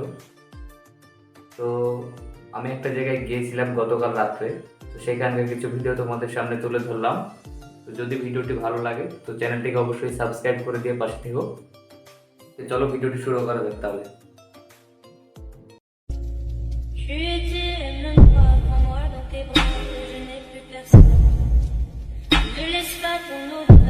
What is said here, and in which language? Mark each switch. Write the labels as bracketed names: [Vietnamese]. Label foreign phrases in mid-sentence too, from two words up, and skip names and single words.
[Bangla] তো আমি একটা জায়গায় গিয়েছিলাম গতকাল রাত্রে। তো সেখানকার কিছু ভিডিও তোমাদের সামনে তুলে ধরলাম। তো যদি ভিডিওটি ভালো লাগে তো চ্যানেলটিকে অবশ্যই সাবস্ক্রাইব করে দিয়ে পাশে থেকো। তো চলো ভিডিওটি শুরু করা যাক তাহলে। [French] Prends-moi dans tes bras, je n'ai plus personne. Ne laisse pas ton